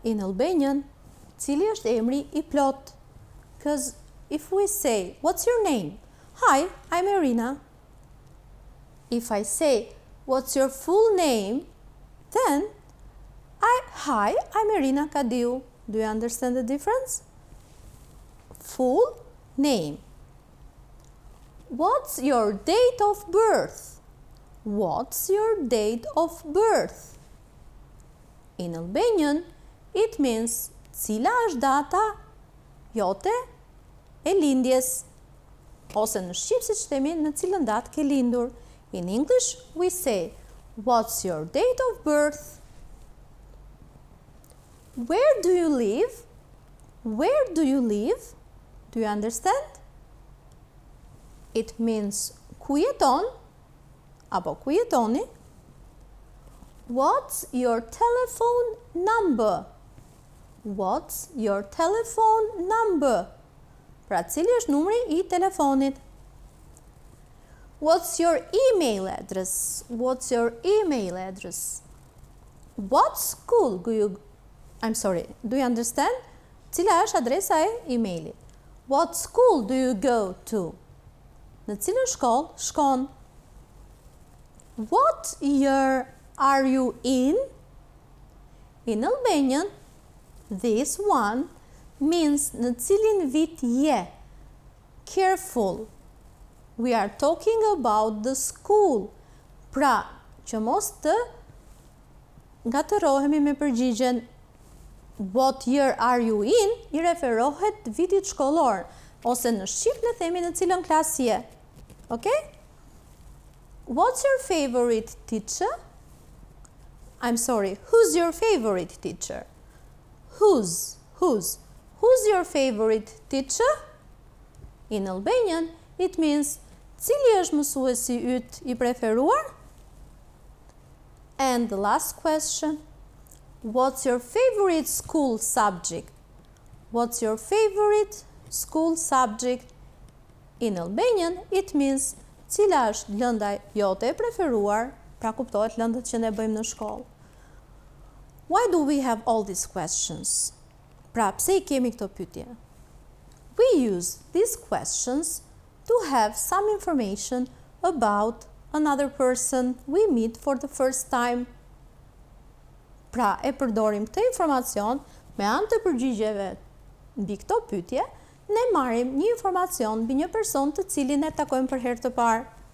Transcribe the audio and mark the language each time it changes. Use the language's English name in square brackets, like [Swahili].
[English] In Albanian, [Albanian] cili është emri I plot? [English] Because if we say, what's your name? Hi, I'm Erina. If I say, what's your full name? Then, hi, I'm Erina Kadiu. Do you understand the difference? Full name. What's your date of birth? What's your date of birth? In Albanian, it means [Albanian] cila është data jote e lindjes. Ose në shqip siç themi në cilën datë ke lindur. [English] In English, we say, what's your date of birth? Where do you live? Where do you live? Do you understand? It means [Albanian] ku jeton apo ku jetoni. [English] What's your telephone number? What's your telephone number? [Albanian] Pra cili është numri I telefonit? [English] What's your email address? What's your email address? What school do you understand? [Albanian] Cila është adresa e emailit? [English] What school do you go to? [Albanian] Në cilën shkollë shkon? [English] What year are you in? In Albanian, this one means [Albanian] në cilin vit je. [English] Careful. We are talking about the school. [Albanian] Pra, që mos të ngatërohemi me përgjigjen [English] what year are you in, [Albanian] I referohet vitit shkollor, ose në shqip ne themi në cilën klasë je. [English] Okay? What's your favorite teacher? Who's your favorite teacher? Who's your favorite teacher? In Albanian, it means [Albanian] cili është mësuesi yt I preferuar? [English] And the last question, what's your favorite school subject? What's your favorite school subject? In Albanian, it means [Albanian] cila është lënda jote e preferuar, pra kuptohet lëndët që ne bëjmë në shkollë. [English] Why do we have all these questions? [Albanian] Pra, pse I kemi këto pyetje? [English] We use these questions to have some information about another person we meet for the first time. [Albanian] Pra, e përdorim këtë informacion me anë të përgjigjeve mbi këto pyetje, ne marrim një informacion mbi një person të cilin e takojmë për herë të parë.